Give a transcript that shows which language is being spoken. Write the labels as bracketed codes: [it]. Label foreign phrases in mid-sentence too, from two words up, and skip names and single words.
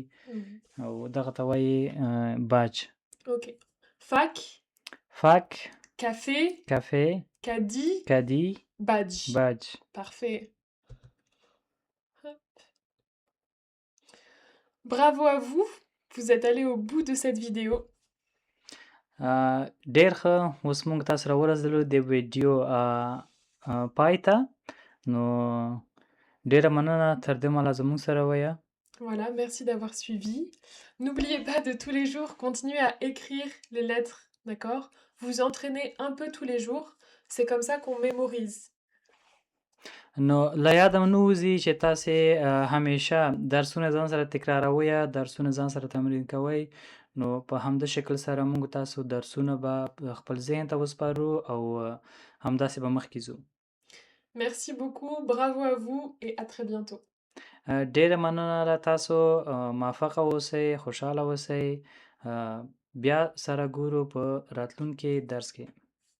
[ps] Mhm. او دغه ته وایي بچ. [fr] Ok. Fac, [ps] فک، [fr] café, [ps] کافې، [fr] caddie, [ps] کدي، [fr] badge. [ps] بچ. [fr] Parfait. Hop. Bravo à vous, vous êtes allé au bout de cette vidéo. [ps] ډېر ښه، اوس موږ تاسو را ورسېدلو د ویډیو پای ته. نو ډېره مننه تر دې مهاله زموږ سره ویه. [fr] Voilà, merci d'avoir suivi. N'oubliez pas de tous les jours continuer à écrire les lettres, d'accord? Vous entraînez un peu tous les jours, c'est comme ça qu'on mémorise. [ps] نو له یاده مو نه وځي چې تاسې همیشه درسونه ځان سره تکراروئ، درسونه ځان سره تمرین کوئ. نو په همده شکل سره موږ تاسو درسونه به خپل ذهن ته وسپارو او همداسې به مخکې ځو. [fr] Merci beaucoup, bravo à vous et à très bientôt. [ps] ډېره مننه له تاسو، موفقه اوسئ، خوشحاله اوسئ. بیا سره ګورو په راتلونکي درس کې.